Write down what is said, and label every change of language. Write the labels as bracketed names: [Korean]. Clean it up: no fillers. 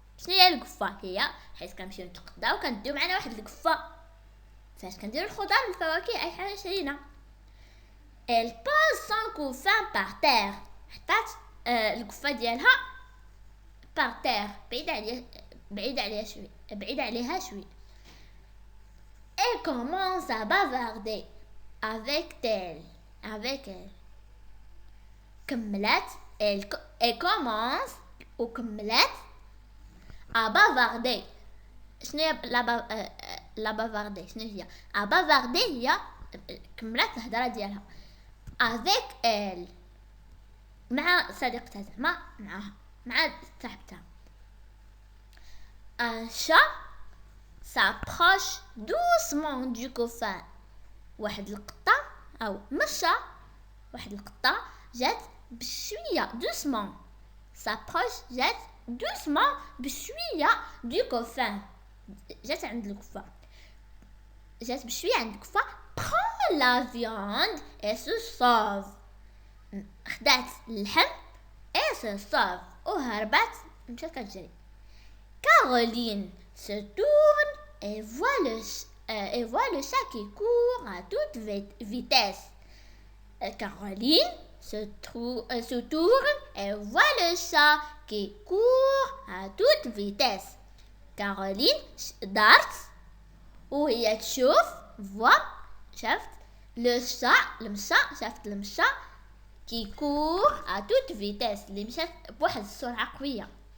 [Arabic] شنو هي القفه؟ هي حيت كنمشيو نتقداو كنديو معنا واحد القفه فاش كنديروا الخضر والفواكه اي حاجه شرينا. [French] elle pose son couffin par terre [Arabic] حطات القفه ديالها [French] par terre [Arabic] بعيد عليها شوي. [French] elle commence à bavarder avec elle [Arabic] كملت [French] elle commence [Arabic] وكملت [French] à bavarder. [Arabic] شنو هي لا بافاردي؟ شنو هي [French] à bavarder؟ [Arabic] هي كملت الهضره ديالها [French] avec elle [Arabic] مع صديقتها زعما مع صاحبتها. [French] un chat s'approche doucement du couffin. [Arabic] واحد القطه او مشى واحد القطه جات بشويه [French] doucement s'approche [Arabic] جات doucement بشويه [French] du couffin. [Arabic] جات عند الكفه جات بشويه عند الكفه. [French] prend la viande et se sauve. [Arabic] خدات اللحم [French] et se sauve [Arabic] وهربت مشات كتجري. [French] Caroline se tourne et voit et voit le chat qui court à toute vitesse. Caroline se tourne et voit le chat qui court à toute vitesse. [Arabic] Caroline دارت وهي تشوف شافت المشا كي كور [French] à toute vitesse [Arabic] اللي مشات بواحد السرعة قوية.